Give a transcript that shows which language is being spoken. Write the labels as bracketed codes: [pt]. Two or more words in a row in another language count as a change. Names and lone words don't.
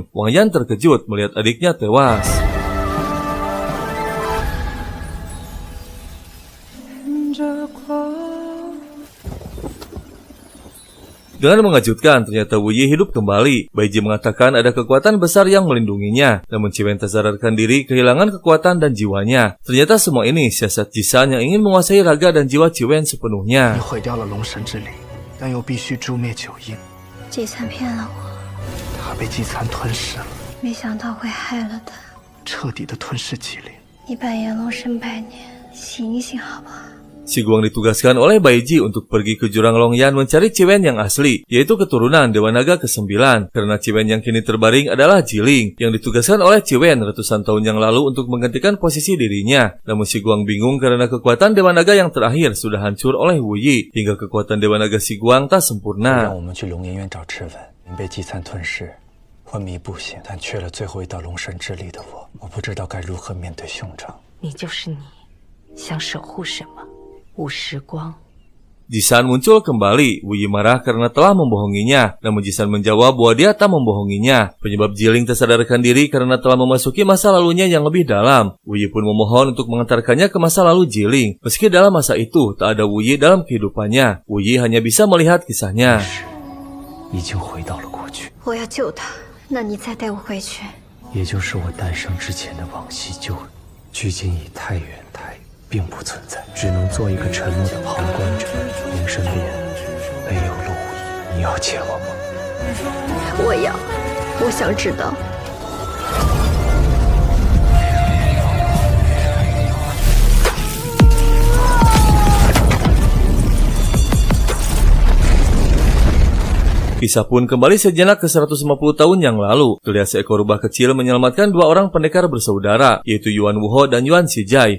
[id] Wang Yan terkejut melihat adiknya tewas. Dengan mengejutkan, ternyata Wu Yi hidup kembali. Bai Ji mengatakan ada kekuatan besar yang melindunginya. Namun Ciwen tak sadarkan diri kehilangan kekuatan dan jiwanya. Ternyata semua ini siasat Jisan yang ingin menguasai raga dan jiwa Ciwen sepenuhnya. [zh] 季灿骗了我，他被季灿吞噬了，没想到会害了他。彻底的吞噬麒麟。你扮演龙神百年，醒一醒好不好？ [id] Si Guang ditugaskan oleh Bai Ji untuk pergi ke jurang Longyan mencari Ciwen yang asli, yaitu keturunan Dewa Naga ke-9. Karena Ciwen yang kini terbaring adalah Jiling, yang ditugaskan oleh Ciwen ratusan tahun yang lalu untuk menggantikan posisi dirinya. Namun si Guang bingung karena kekuatan Dewa Naga yang terakhir sudah hancur oleh Wu Yi, hingga kekuatan Dewa Naga si Guang tak sempurna. [zh] 昏迷不醒，但缺了最后一道龙神之力的我不知道该如何面对兄长。你就是你，想守护什么？武时光。 [id] Jisan muncul kembali. Wu Yi marah karena telah membohonginya. Namun Jisan menjawab bahwa dia tak membohonginya. Penyebab Jiling tersadarkan diri karena telah memasuki masa lalunya yang lebih dalam. Wu Yi pun memohon untuk mengantarkannya ke masa lalu Jiling. Meski dalam masa itu tak ada Wu Yi dalam kehidupannya, Wu Yi hanya bisa melihat kisahnya. [zh] 已经回到了过去。我要救他，那你再带我回去。也就是我诞生之前的往昔旧人，距今已太远太远。并不存在，只能做一个沉默的旁观者。灵神殿没有了武艺，你要借我吗？我要，我想知道。 [id] Kisah pun kembali sejenak ke 150 tahun yang lalu. Terlihat seekor rubah kecil menyelamatkan dua orang pendekar bersaudara, yaitu Yuan Wuho dan Yuan Shijai.